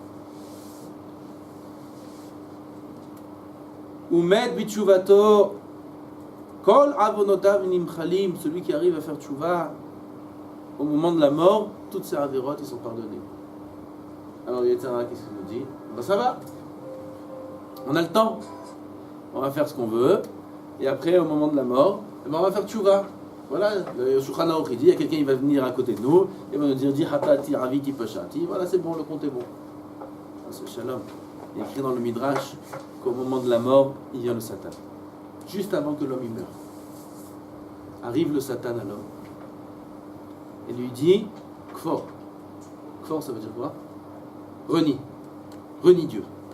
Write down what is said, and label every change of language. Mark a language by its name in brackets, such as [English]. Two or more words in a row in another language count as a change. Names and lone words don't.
[Hebrew] עומד בתשובתו, כל עוונותיו נמחלים, [French] celui qui arrive à faire tchouva au moment de la mort, toutes ses avérotes, ils sont pardonnés. Alors, Yetzirah, qu'est-ce qu'il nous dit? Ben, ça va. On a le temps. On va faire ce qu'on veut. Et après, au moment de la mort, on va faire tchouva. Voilà, le Shulchan Aruch dit, il y a quelqu'un qui va venir à côté de nous, et va nous dire, [Hebrew] די חטאתי עויתי פשעתי, [French] voilà, c'est bon, le compte est bon. C'est shalom. Il est écrit dans le Midrash qu'au moment de la mort, il y a le Satan. Juste avant que l'homme y meure. Arrive le Satan à l'homme. Et lui dit, Kfor. Kfor, ça veut dire quoi? Renie. Renie Dieu.